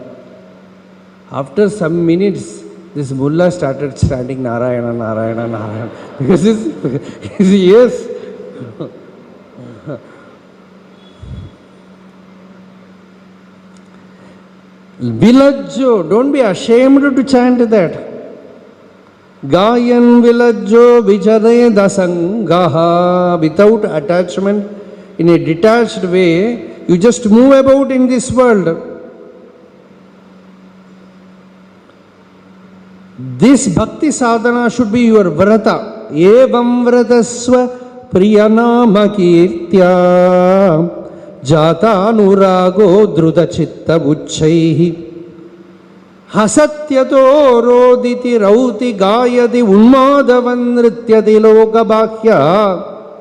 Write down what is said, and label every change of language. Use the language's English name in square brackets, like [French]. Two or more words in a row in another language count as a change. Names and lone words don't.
[English] After some minutes, this Mullah started chanting Narayana, Narayana, Narayana. Because his ears. Vilajjo, don't be ashamed to chant that. [Sanskrit] Gayan vilajjo vichare dasangaha, [English] without attachment, in a detached way, you just move about in this world. This [Sanskrit] bhakti sadhana [English] should be your vrata. [Sanskrit] Evam vratasva priyanama kirtya jata anurago druta chitta buchchaihi hasatyato roditi rauti gayati unmadavan nrityati lokabhya